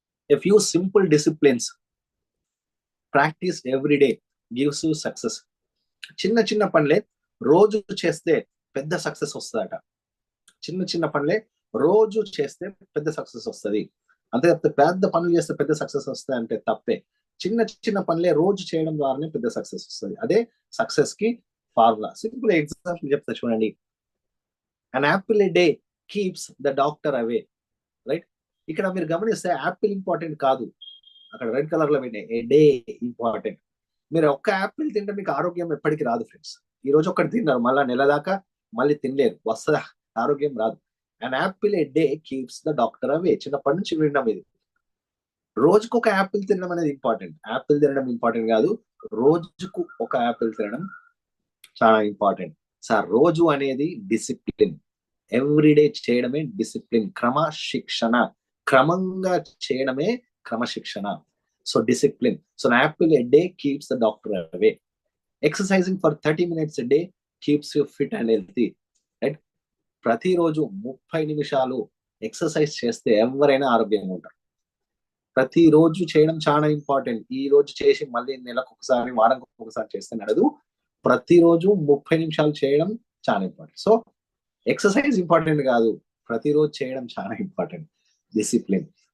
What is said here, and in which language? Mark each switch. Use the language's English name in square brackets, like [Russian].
[English] A few simple disciplines practiced every day gives you success. [Telugu] చిన్న చిన్న పనులే రోజు చేస్తే పెద్ద సక్సెస్ వస్తుందట. చిన్న చిన్న పనులే రోజు చేస్తే పెద్ద సక్సెస్ వస్తుంది. అంతే తప్పితే పెద్ద పనులు చేస్తే పెద్ద సక్సెస్ వస్తాయి అంటే తప్పే. చిన్న చిన్న పనులే రోజు చేయడం ద్వారానే పెద్ద సక్సెస్ వస్తుంది. అదే సక్సెస్ కి ఫార్ములా. సింపుల్ ఎగ్జాంపుల్ చెప్తా చూడండి. [English] an apple a day keeps the doctor away, right? [Telugu] ఇక్కడ మీరు గమనిస్తే యాపిల్ ఇంపార్టెంట్ కాదు, అక్కడ రెడ్ కలర్ లో పెట్టే ఏ డే ఇంపార్టెంట్. మీరు ఒక్క యాపిల్ తింటే మీకు ఆరోగ్యం ఎప్పటికీ రాదు ఫ్రెండ్స్. ఈ రోజు ఒక్కటి తిన్నారు, మళ్ళీ నెల దాకా మళ్ళీ తినలేరు, వస్తుందా? ఆరోగ్యం రాదు. [English] an apple a day keeps the doctor away. [Telugu] చిన్నప్పటి నుంచి వినడం ఇది. రోజుకు ఒక యాపిల్ తినడం అనేది ఇంపార్టెంట్. యాపిల్ తినడం ఇంపార్టెంట్ కాదు, రోజుకు ఒక యాపిల్ తినడం చాలా ఇంపార్టెంట్. సార్ రోజు అనేది డిసిప్లిన్, ఎవ్రీడే చేయడమే డిసిప్లిన్, క్రమశిక్షణ. క్రమంగా చేయడమే క్రమశిక్షణ. So discipline. [English] So an apple a day keeps the doctor away. Exercising for 30 minutes a day keeps you fit and healthy, right? [Telugu] ప్రతిరోజు 30 నిమిషాలు ఎక్సర్సైజ్ చేస్తే ఎవరైనా ఆరోగ్యంగా ఉంటారు. ప్రతిరోజు చేయడం చాలా ఇంపార్టెంట్. ఈ రోజు చేసి మళ్ళీ నెలకు ఒకసారి, వారానికి ఒకసారి చేస్తే నడదు. ప్రతిరోజు 30 నిమిషాలు చేయడం చాలా ఇంపార్టెంట్. సో ఎక్సర్సైజ్ ఇంపార్టెంట్ కాదు, ప్రతిరోజు చేయడం చాలా ఇంపార్టెంట్. డిసిప్లిన్.